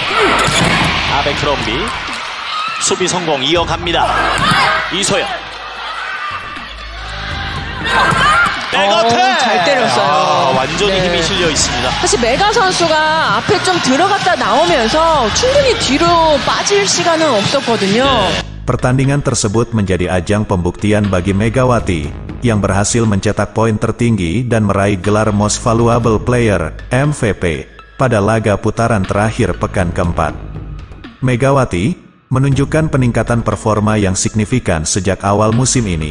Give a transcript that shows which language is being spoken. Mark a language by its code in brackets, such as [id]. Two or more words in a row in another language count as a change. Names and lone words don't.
[ko] 아베크럼비 수비 성공 이어갑니다. 이소연 백어택 잘 때렸어요. 완전히 네. 힘이 실려 있습니다. 사실 메가 선수가 앞에 좀 들어갔다 나오면서 충분히 뒤로 빠질 시간은 없었거든요. [id] Pertandingan tersebut menjadi ajang pembuktian bagi Megawati, yang berhasil mencetak poin tertinggi dan meraih gelar [en] Most Valuable Player, [id] MVP, pada laga putaran terakhir pekan keempat. Megawati menunjukkan peningkatan performa yang signifikan sejak awal musim ini.